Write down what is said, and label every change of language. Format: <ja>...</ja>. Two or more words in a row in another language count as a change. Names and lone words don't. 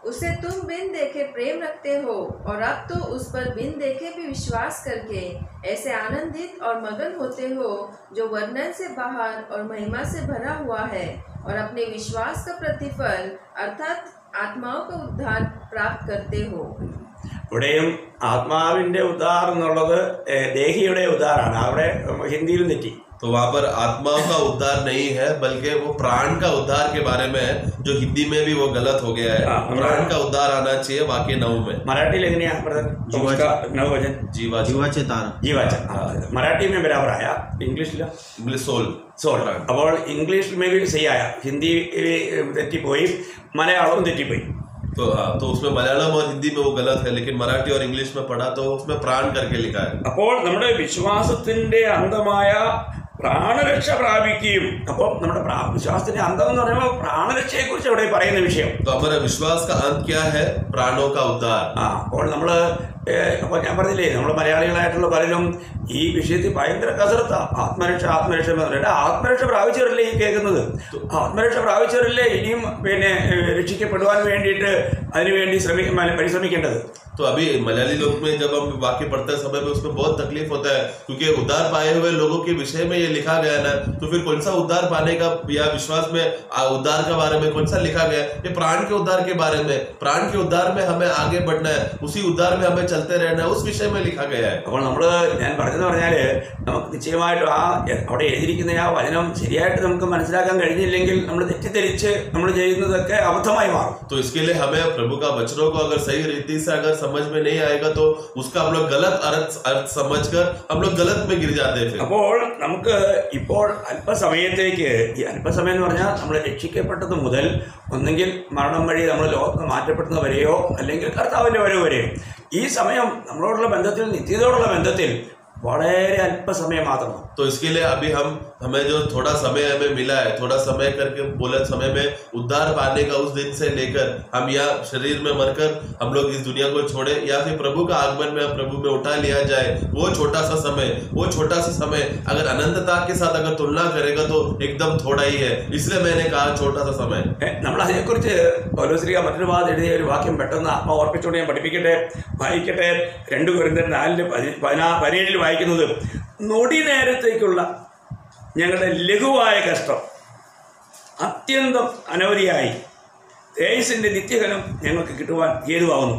<hi>उसे तुम बिन देखे प्रेम रखते हो और अब तो उस पर बिन देखे भी विश्वास करके ऐसे आनंदित और मगन होते हो जो वर्णन से बाहर और महिमा से भरा हुआ है, और अपने विश्वास का प्रतिफल अर्थात आत्माओं का उद्धार प्राप्त करते हो.</hi> <ml>ഇവിടെയും ആത്മാവിന്റെ ഉദ്ധാരം എന്നുള്ളത് ദേഹിയുടെ ഉദ്ധാരമാണ്. അവിടെ ഹിന്ദിയിലും തെറ്റി.</ml> <hi>तो वहाँ पर आत्मा का उद्धार नहीं है बल्कि वो प्राण का उद्धार के बारे में है, जो हिंदी में भी वो गलत हो गया है. प्राण का उद्धार आना चाहिए वाक्य 9 में.</hi> <ml>मराठी एंगനെയാ नववचन</ml> <mr>जीवाचे तारा.</mr> <hi>मराठी में बराबर आया, इंग्लिशिला सोल.</hi> <ml>അപ്പോൾ ഇംഗ്ലീഷിൽ</ml> <hi>में भी सही आया,</hi> <ml>हिंदी തെറ്റിപ്പോയി, മലയാളവും തെറ്റിപ്പോയി.</ml> <hi>तो उसमें मलयालम और हिंदी में वो गलत है, लेकिन मराठी और इंग्लिश में पढ़ा तो उसमें प्राण करके लिखा है.</hi> <ml>അപ്പോൾ നമ്മുടെ വിശ്വാസത്തിന്റെ അന്തമായ പ്രാണരക്ഷ പ്രാപിക്കുകയും, അപ്പോൾ നമ്മുടെ വിശ്വാസത്തിന്റെ അന്തം എന്ന് പറയുമ്പോൾ പ്രാണരക്ഷയെ കുറിച്ച് അവിടെ പറയുന്ന വിഷയം.</ml> <hi>तो हमारा विश्वास का अंत क्या है? प्राणों का उद्धार.</hi> <ml>അപ്പോൾ നമ്മള് അപ്പോൾ ഞാൻ പറഞ്ഞില്ലേ, നമ്മൾ മലയാളികളായിട്ടുള്ള പലരും ഈ വിഷയത്തിൽ ഭയങ്കര കസരത്ത. ആത്മരക്ഷ എന്ന് പറഞ്ഞിട്ട് ആത്മരക്ഷ പ്രാപിച്ചവരല്ലേ ഈ കേൾക്കുന്നത്? ആത്മരക്ഷ പ്രാപിച്ചവരല്ലേ ഇനിയും രക്ഷിക്കപ്പെടുവാൻ വേണ്ടിയിട്ട് അതിനുവേണ്ടി പരിശ്രമിക്കേണ്ടത്.</ml> <hi>तो अभी मलयाली लोग में जब हम वाक्य पढ़ते समय में उसमें बहुत तकलीफ होता है, क्योंकि उद्धार पाए हुए लोगों के विषय में ये लिखा गया ना, तो फिर कौन सा उद्धार पाने का या विश्वास में उद्धार के बारे में कौन सा लिखा गया? ये प्राण के उद्धार के बारे में. प्राण के उद्धार में हमें आगे बढ़ना है, उसी उद्धार में हमें चलते रहना है, उस विषय में लिखा गया है.</hi> <ml>അപ്പോൾ നമ്മൾ ഞാൻ പറഞ്ഞെന്ന് പറഞ്ഞാല് നമുക്ക് നിശ്ചയമായിട്ടും അവിടെ എഴുതിയിരിക്കുന്ന ആ വചനം ശരിയായിട്ട് നമുക്ക് മനസ്സിലാക്കാൻ കഴിഞ്ഞില്ലെങ്കിൽ നമ്മൾ തെറ്റിദ്ധരിച്ച് നമ്മൾ ചെയ്യുന്നതൊക്കെ അബദ്ധമായി മാറും.</ml> <hi>तो इसके लिए हमें प्रभु का वचनों को अगर सही रीति से अगर समझ में नहीं आएगा तो उसका हम लोग गलत अर्थ समझकर हम लोग गलत में गिर जाते हैं.</hi> <ml>അപ്പോൾ നമുക്ക് ഇപ്പോൾ അല്പസമയത്തേക്ക്, ഈ അല്പസമയം എന്ന് പറഞ്ഞാൽ നമ്മൾ രക്ഷിക്കപ്പെട്ടത് മുതൽ ഒന്നെങ്കിൽ മരണം വഴി നമ്മൾ ലോകത്ത് മാറ്റപ്പെടുന്നവരെയോ അല്ലെങ്കിൽ കർത്താവിന്റെ വരവരെയോ ഈ സമയം നമ്മളോടുള്ള ബന്ധത്തിൽ, നിത്യതയോടുള്ള ബന്ധത്തിൽ വളരെ അല്പസമയം മാത്രമാണ്.</ml> <hi>तो इसके लिए अभी हमें जो थोड़ा समय हमें मिला है, थोड़ा समय करके बोले समय में उद्धार पाने का उस दिन से लेकर हम या शरीर में मरकर हम लोग इस दुनिया को छोड़े या फिर प्रभु का आगमन में प्रभु में उठा लिया जाए, वो छोटा सा समय अगर अनंतता के साथ अगर तुलना करेगा तो एकदम थोड़ा ही है. इसलिए मैंने कहा छोटा सा समय.</hi> <ml>നമ്മൾ അതിനെക്കുറിച്ച് പൗലോസ്ലീഹ മറ്റൊരു ഭാഗത്ത് എഴുതിയ ഒരു വാക്യം പെട്ടെന്ന് ആത്മാവ് ഓർപ്പിച്ചുകൊണ്ട് ഞാൻ വായിക്കട്ടെ. 2 കൊരിന്ത്യർ 4:17 വായിക്കുന്നത്, നൊടി നേരത്തേക്കുള്ള ഞങ്ങളുടെ ലഘുവായ കഷ്ടം അത്യന്തം അനവധിയായി തേജസ്സിന്റെ നിത്യഫലം ഞങ്ങൾക്ക് കിട്ടുവാൻ ഹേതുവാകുന്നു.</ml>